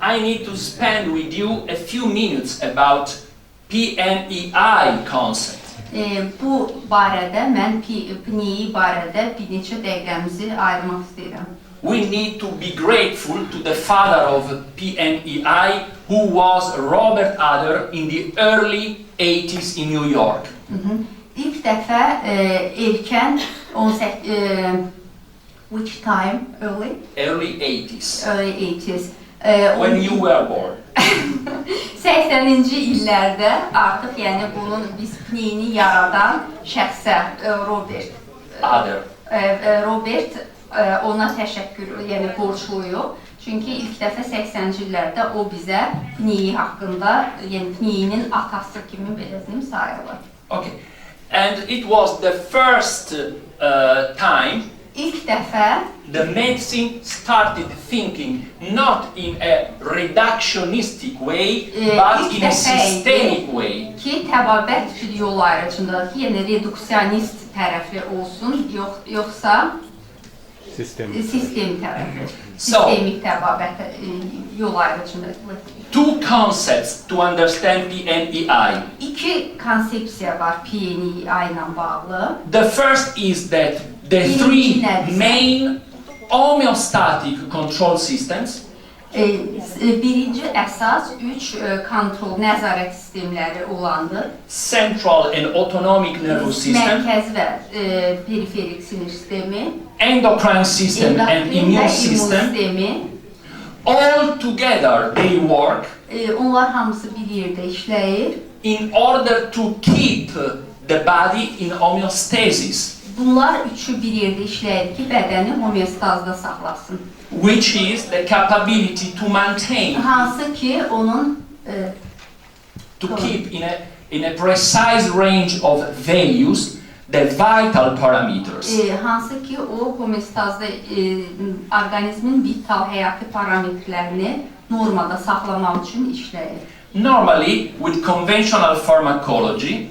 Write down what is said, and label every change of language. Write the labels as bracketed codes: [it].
[en] I need to spend with you a few minutes about PNEI concept. [az] Bu barədə mən PNEI barədə bir neçə dəqiqəmizi ayırmaq istəyirəm. [en] We need to be grateful to the father of PNEI, who was Robert Adler in the early 80s in New York. [az] İlk dəfə erkən 18 [en] which time? Early 80s. Early 80s. When you were born. [az] 80-ci illərdə artıq yəni bunun biz PNEI-ni yaradan şəxsə Robert Adler. Robert ona təşəkkür, yəni borcluyuq. Çünki ilk dəfə 80-ci illərdə o bizə PNEI haqqında, yəni PNEI-nin atası kimi belə deyim sayılır. [en] Okay. And it was the first time [az] ilk dəfə [en] the medicine started thinking not in a reductionistic way, but in a systemic way. [az] Ki təbabət bir yol ayrıcındadır ki, yəni reduksionist tərəfli olsun, yoxsa sistem tərəfi, sistemik təbabət yol ayrıcındadır. [en] Two concepts to understand PNEI. [az] İki konsepsiya var PNEI ilə bağlı. [en] The first is that the three main homeostatic control systems. [az] Birinci əsas 3 kontrol, nəzarət sistemləri olandır. [en] Central and autonomic nervous system. [az] Mərkəzi və periferik sinir sistemi. [en] Endocrine system and immune system. All together they work. [az] Onlar hamısı bir yerdə işləyir. [en] In order to keep the body in homeostasis. [az] Bunlar üçü bir yerdə işləyir ki, bədəni homeostazda saxlasın. [en] Which is the capability to maintain. [az] Hansı ki onun [en] to keep in a precise range of values the vital parameters. [az] Hansı ki o homeostazda orqanizmin vital həyati parametrlərini normada saxlamaq üçün işləyir. [en] Normally, with conventional pharmacology,